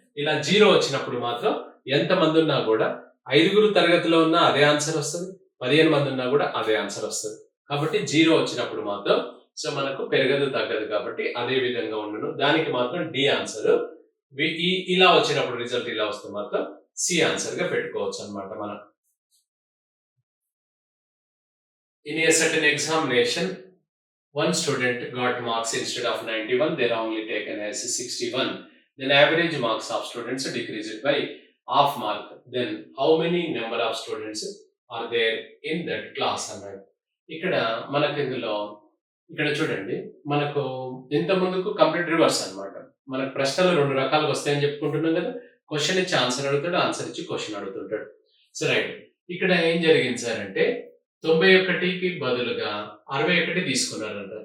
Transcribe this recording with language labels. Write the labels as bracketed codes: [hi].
[te] ఇలా 0 వచ్చినప్పుడు మాత్రం ఎంత మంది ఉన్నా కూడా, 5 తరగతిలో ఉన్నా అదే ఆన్సర్ వస్తుంది, 15 మంది ఉన్నా కూడా అదే ఆన్సర్ వస్తుంది. కాబట్టి 0 వచ్చినప్పుడు మాత్రం సో మనకు పెరగదు, తగ్గదు కాబట్టి అదే విధంగా ఉండను. దానికి మాత్రం డి ఆన్సర్. ఇలా వచ్చినప్పుడు రిజల్ట్ ఇలా వస్తే మాత్రం సి ఆన్సర్ గా పెట్టుకోవచ్చు అన్నమాట మనం. [en] In a certain examination, one student got marks instead of 91, they are only taken as 61. Then average marks of students decreased by half mark. Then how many number of students are there in that class అన్నాడు. [te] ఇక్కడ మనకు ఇందులో ఇక్కడ చూడండి, మనకు ఇంత ముందుకు complete reverse అన్నమాట. మనకు ప్రశ్నలు 2 రకాలుగా వస్తాయని చెప్పుకుంటున్నాం కదా. క్వశ్చన్ ఇచ్చి ఆన్సర్ అడుగుతాడు, ఆన్సర్ ఇచ్చి క్వశ్చన్ అడుగుతుంటాడు. So right. ఇక్కడ ఏం జరిగింది సార్ అంటే 91కి బదులుగా 61 తీసుకున్నారంట.